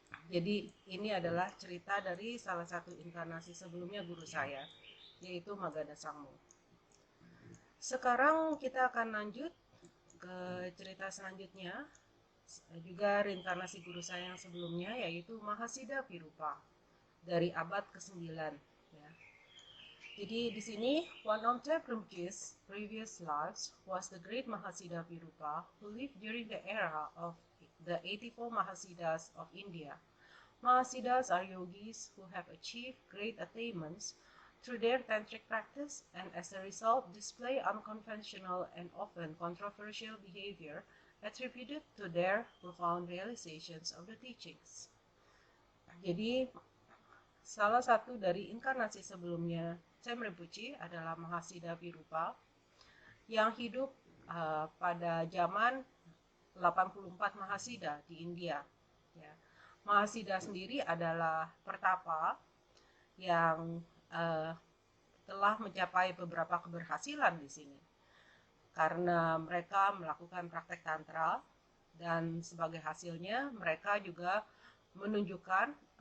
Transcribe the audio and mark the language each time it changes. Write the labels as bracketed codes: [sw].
[id] Jadi ini adalah cerita dari salah satu inkarnasi sebelumnya guru saya, yaitu Magadha Sangmo. Sekarang kita akan lanjut ke cerita selanjutnya, juga reinkarnasi guru saya yang sebelumnya, yaitu Mahasiddha Virupa dari abad ke-9, ya. Jadi di sini, [en] one of Rinpoche's previous lives was the great Mahasiddha Virupa who lived during the era of the 84 Mahasiddhas of India. Mahasiddhas are yogis who have achieved great attainments through their tantric practice and as a result display unconventional and often controversial behavior attributed to their profound realizations of the teachings. [id] Jadi, salah satu dari inkarnasi sebelumnya Cem Rinpoche adalah Mahasiddha Virupa yang hidup pada zaman 84 Mahasiddha di India. Ya. Mahasiddha sendiri adalah pertapa yang telah mencapai beberapa keberhasilan di sini karena mereka melakukan praktek tantra dan sebagai hasilnya mereka juga menunjukkan